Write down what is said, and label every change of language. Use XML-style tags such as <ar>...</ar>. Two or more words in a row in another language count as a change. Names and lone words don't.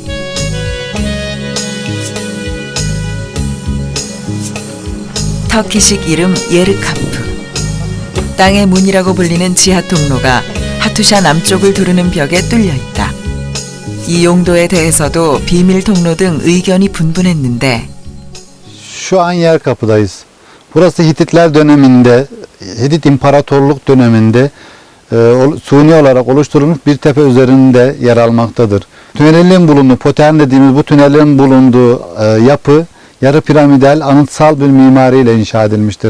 <ko>터키식 이름 예르카프. 땅의 문이라고 불리는 지하 통로가 하투샤 남쪽을 두르는 벽에 뚫려 있다. 이 용도에 대해서도 비밀 통로 등 의견이 분분했는데</ko> <tr>Şu an Yerkapı'dayız. Burası Hititler döneminde, Hitit İmparatorluk döneminde suni olarak oluşturulmuş bir tepe üzerinde yer almaktadır. Tünelin bulunduğu, Potern dediğimiz bu tünelin bulunduğu yapı yarı piramidal, anıtsal bir mimariyle inşa edilmiştir.</tr>